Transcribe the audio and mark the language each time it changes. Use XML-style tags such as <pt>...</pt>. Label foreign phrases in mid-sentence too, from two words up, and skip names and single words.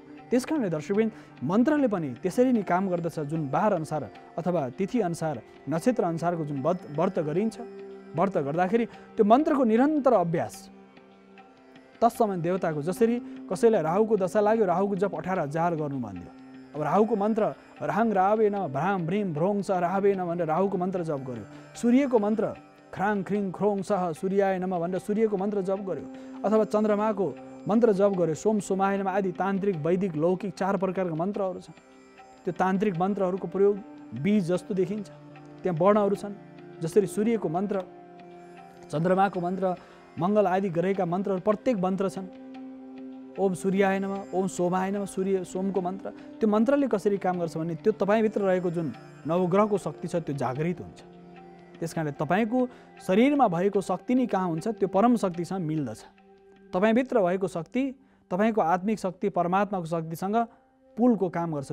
<ne>त्यस कारणले दर्शकवृन्द मन्त्रले पनि त्यसरी नै काम गर्दछ। जुन बार अनुसार अथवा तिथि अनुसार, नक्षत्र अनुसारको जुन व्रत गरिन्छ, व्रत गर्दाखेरि त्यो मन्त्रको निरन्तर अभ्यास तत्समय देवताको, जसरी कसैलाई राहुको दशा लाग्यो, राहुको जप 18,000 गर्नु भन्यो। अब राहुको मन्त्र</ne> <sa>राङ रावे न भ्राम भ्रीम भ्रोङ सह रावे न</sa> <ne>भनेर राहुको मन्त्र जप गर्यो। सूर्यको मन्त्र</ne> <sa>ख्राङ ख्रिङ ख्रोङ सह सूर्याय नमः</sa> <ne>भनेर सूर्यको मन्त्र जप गर्यो। अथवा चन्द्रमाको मन्त्र जप गर्यो।</ne> <sa>सोम सोमाय नमः</sa> <ne>आदि तान्त्रिक, वैदिक, लौकिक 4 प्रकारका मन्त्रहरू छन्। त्यो तान्त्रिक मन्त्रहरूको प्रयोग बीज जस्तो देखिन्छ। त्यहाँ वर्णहरू छन्, जसरी सूर्यको मन्त्र, चन्द्रमाको मन्त्र, मङ्गल आदि ग्रहका मन्त्रहरू प्रत्येक मन्त्र छन्।</ne> <sa>ओम सूर्याय नमः, ओम सोमाय नमः,</sa> <ne>सूर्य सोमको मन्त्र। त्यो मन्त्रले कसरी काम गर्छ भने त्यो तपाईँभित्र रहेको जुन नवग्रहको शक्ति छ त्यो जागृत हुन्छ। त्यस कारणले तपाईँको शरीरमा भएको शक्ति नै कहाँ हुन्छ, त्यो परम शक्तिसँग मिल्दछ। तपाईँभित्र भएको शक्ति, तपाईँको आत्मिक शक्ति परमात्माको शक्तिसँग पुलको काम गर्छ।</ne>